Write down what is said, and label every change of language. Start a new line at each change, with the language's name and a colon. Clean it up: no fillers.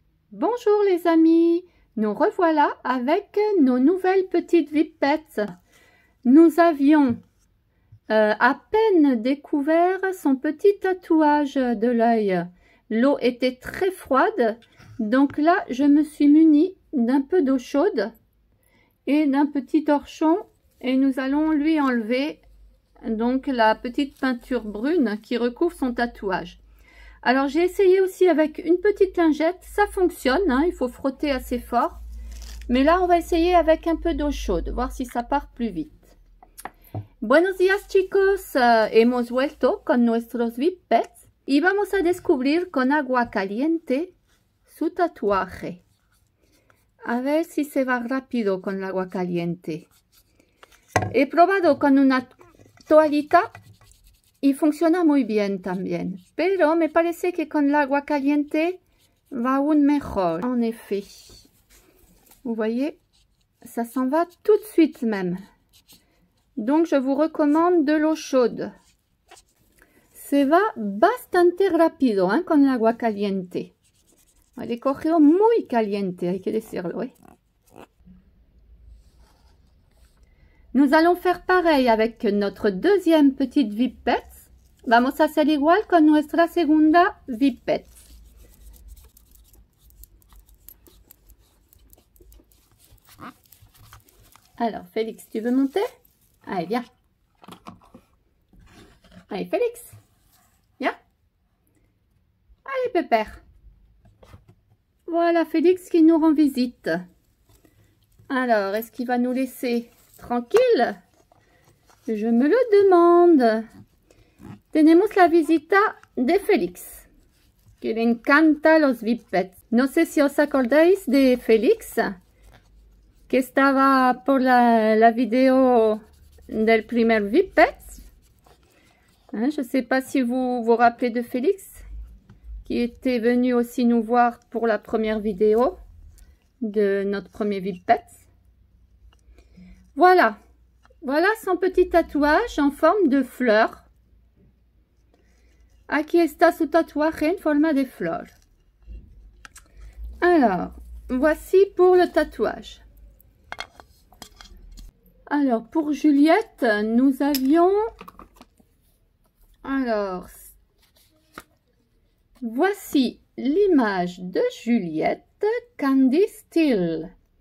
French: Bonjour les amis, nous revoilà avec nos nouvelles petites Whippets. Nous avions à peine découvert son petit tatouage de l'œil, l'eau était très froide. Donc là, je me suis munie d'un peu d'eau chaude et d'un petit torchon. Et nous allons lui enlever donc la petite peinture brune qui recouvre son tatouage. Alors j'ai essayé aussi avec une petite lingette, ça fonctionne, hein, il faut frotter assez fort. Mais là on va essayer avec un peu d'eau chaude, voir si ça part plus vite.
Spanish: Buenos días chicos, hemos vuelto con nuestros VIP pets y vamos a descubrir con agua caliente su tatuaje. A ver si se va rápido con el agua caliente. He probado con una toallita y funciona muy bien también, pero me parece que con el agua caliente va aún mejor.
French: En effet, vous voyez, ça s'en va tout de suite même. Donc je vous recommande de l'eau chaude.
Spanish: Se va bastante rápido, ¿eh? Con el agua caliente. Le cogió muy caliente, hay que decirlo, ¿eh?
French: Nous allons faire pareil avec notre deuxième petite Vipette.
Spanish: Vamos a hacer igual con nuestra segunda Vipette.
French: Alors, Félix, tu veux monter? Allez, viens. Allez, Félix. Viens. Allez, Pépère. Voilà Félix qui nous rend visite. Alors, est-ce qu'il va nous laisser tranquille? Je me le demande.
Spanish: Tenemos la visita de Félix, que le encanta los Vipets. No sé si os acordáis de Félix, que estaba por la vidéo del primer Vipet.
French: Hein, je ne sais pas si vous vous rappelez de Félix, qui était venu aussi nous voir pour la première vidéo de notre premier Vipet. Voilà. Voilà son petit tatouage en forme de fleur.
Spanish: Aquí está su tatuaje en forma de flor.
French: Alors, voici pour le tatouage. Alors, pour Juliette, nous avions... Alors, voici l'image de Juliette Candy Still.